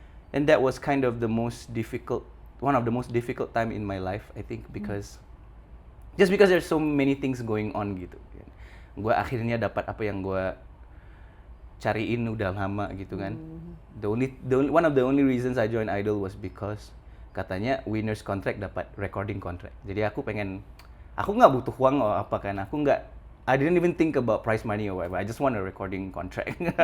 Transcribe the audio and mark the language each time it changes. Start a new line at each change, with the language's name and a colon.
English: And that was kind of one of the most difficult time in my life, I think, because there's so many things going on gitu.
Indonesian: Gue akhirnya dapat apa yang gue cariin udah lama gitu kan.
English: One of the only reasons I joined Idol was because katanya winners contract dapat recording contract.
Indonesian: Jadi aku nggak butuh uang atau apa kan.
English: I didn't even think about prize money or whatever. I just want a recording contract.